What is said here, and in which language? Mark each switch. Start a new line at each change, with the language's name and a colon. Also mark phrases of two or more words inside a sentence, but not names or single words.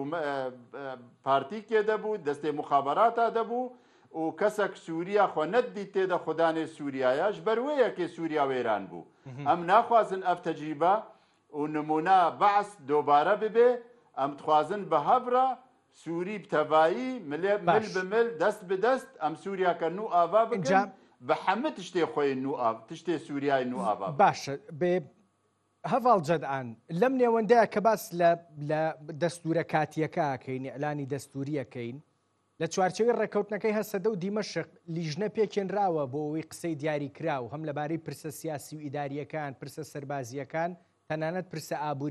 Kurdish: partîkê de bû destê muxaberata de bû û kesek Sûriya xwe nedîtê de xwedanê Sûriyaya ji ber wê yekê Sûriya wêran bû em naxwazin ev tecrîbe û nimûna behs dobare bibe em dixwazin bi hevra Sûrî bi tevayî mil bi mil dest bi dest em Sûriyaka nû ava bikin bi hemû tiştê xwe nû av tiştê Sûriyayê nû ava
Central Kurdish: باشە هەڤاڵ جەدعان لەم نێوەندەیە کە باس لە دەستورە کاتیەکەکەین ئەعلانی دەستوریەکەین لە چوارچەوەی ڕێکەوتنەکەی هەسەدە و دیمەشق لیژنە پێکێنراوە بۆ ئەوەی قسەی دیاری کراو هەم لەبارەی پرسە سیاسی و ئیداریەکان پرسە سەربازیەکان تەنانەت پرسە ئابووری